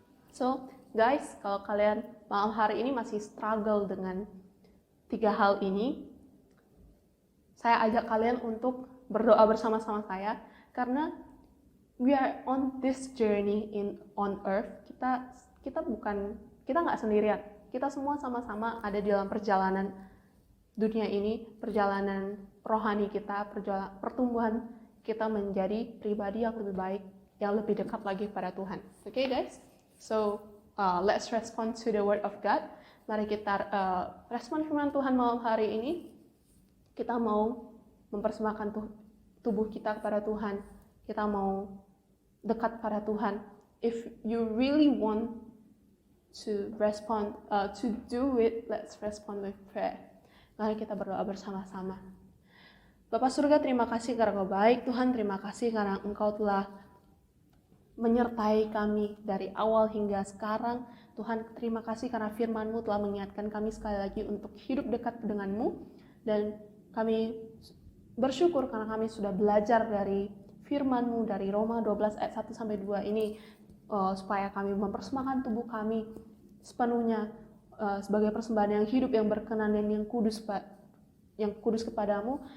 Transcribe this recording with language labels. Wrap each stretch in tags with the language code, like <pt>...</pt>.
<en>So guys,</en> <id>kalau kalian malam hari ini masih struggle dengan 3 hal ini, saya ajak kalian untuk berdoa bersama-sama saya, karena</id> <en>we are on this journey on earth.</en> <id>Kita nggak sendirian. Kita semua sama-sama ada di dalam perjalanan dunia ini, perjalanan rohani kita, pertumbuhan kita menjadi pribadi yang lebih baik, yang lebih dekat lagi pada Tuhan.</id> <en>Okay guys? So let's respond to the word of God.</en> <id>Mari kita respon firman Tuhan malam hari ini. Kita mau mempersembahkan tubuh kita kepada Tuhan. Kita mau dekat pada Tuhan.</id> <en>If you really want to respond, to do it, let's respond with prayer.</en> <id>Mari kita berdoa bersama-sama. Bapa surga, terima kasih karena Engkau baik. Tuhan, terima kasih karena Engkau telah menyertai kami dari awal hingga sekarang. Tuhan, terima kasih karena firman-Mu telah mengingatkan kami sekali lagi untuk hidup dekat dengan-Mu. Dan kami bersyukur karena kami sudah belajar dari firman-Mu dari Roma 12 ayat 1-2 ini, supaya kami mempersembahkan tubuh kami sepenuhnya sebagai persembahan yang hidup, yang berkenan dan yang kudus kepadamu.</id>